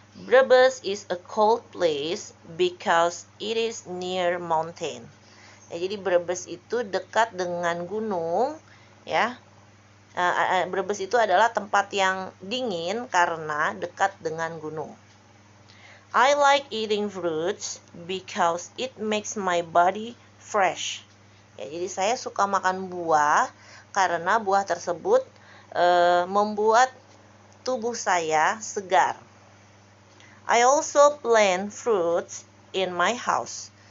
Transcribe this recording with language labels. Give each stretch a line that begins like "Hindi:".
English: Brebes is a cold place because it is near mountain.
Indonesian: Ya, jadi Brebes itu dekat dengan gunung, ya. Brebes itu adalah tempat yang dingin karena dekat dengan gunung.
English: I like eating fruits because it makes my body fresh.
Indonesian: Ya, jadi saya suka makan buah karena buah tersebut membuat tubuh saya segar.
English: I also plant fruits in my house.